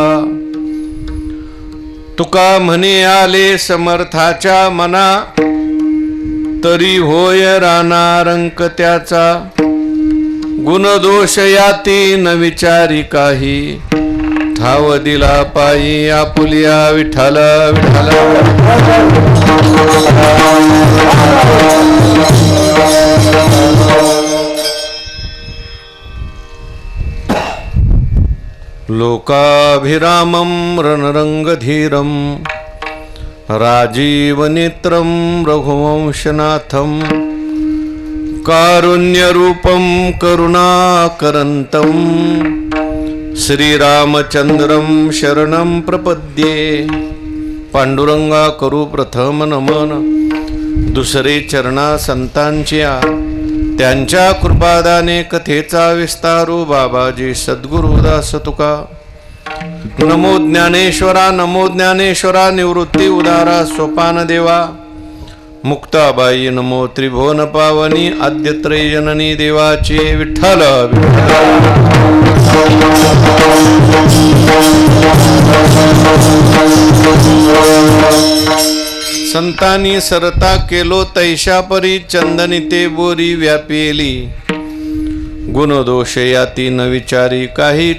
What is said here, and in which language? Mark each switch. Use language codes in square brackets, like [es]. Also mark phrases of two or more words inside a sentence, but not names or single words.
[mr] तुका म्हणे आले समर्थाच्या मना तरी होय राणा रंक त्याचा गुणदोष याती न विचारी काही ठाव दिला पायी आपुलिया विठ्ठल विठ्ठल [sa] लोकाभिरामं रणरंगधीरं राजीवनेत्रं रघुवंशनाथं कारुण्यरूपं करुणाकरन्तं श्रीरामचंद्रं शरणं प्रपद्ये [mr] पांडुरंगा करू प्रथम नमन दुसरे चरणा संतांच्या त्यांच्या कृपादाने कथेचा विस्तारू बाबाजी सद्गुरुदास तुका नमो ज्ञानेश्वरा निवृत्ती उदारा सोपान देवा मुक्ताबाई नमो त्रिभुवन पावनी आद्यत्रय जननी देवाची विठ्ठल संतानी सरता केलो तैशा परी चंदनिते बोरी व्यापिली गुणदोष याती न विचारी काही